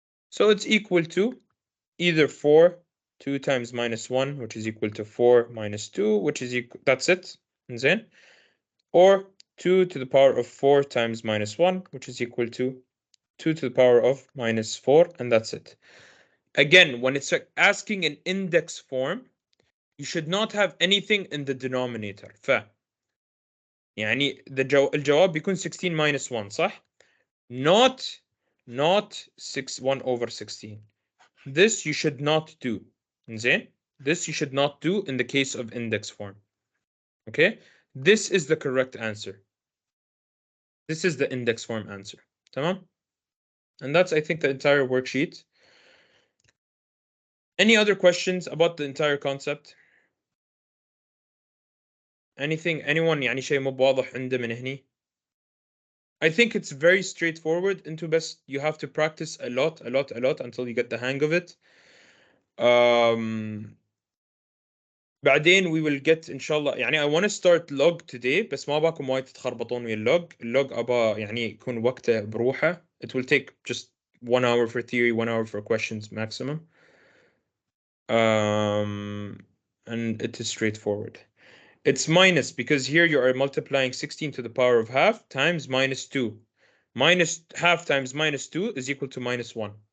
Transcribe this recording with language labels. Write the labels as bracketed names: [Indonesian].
[English] So it's equal to either 4, 2 times minus 1, which is equal to 4 minus 2, which is equal, that's it. [Arabic] زين? [English] Or 2 to the power of 4 times minus 1, which is equal to 2 to the power of minus 4, and that's it. Again, when it's asking in index form, you should not have anything in the denominator. [Arabic] ف يعني الجواب بيكون [English] 16 minus 1, [Arabic] صح? [English] Not 1 over 16. This you should not do. [Arabic] زين? [English] This you should not do in the case of index form. Okay? This is the correct answer. This is the index form answer. [Arabic] تمام? [English] And that's, I think, the entire worksheet. Any other questions about the entire concept? Anything, anyone [Arabic] يعني شيء مو واضح عنده من هني؟ [English] I think it's very straightforward. Into best, you have to practice a lot until you get the hang of it. [Arabic] بعدين [English] we will get [Arabic] إن شاء الله يعني [English] I want to start log today [Arabic] بس ما باكم وايد تتخربطون ويا اللوج أبا يعني يكون وقته بروحه. [English] It will take just 1 hour for theory, 1 hour for questions maximum. And it is straightforward. It's minus because here you are multiplying 16 to the power of half times minus 2. Minus half times minus 2 is equal to minus 1.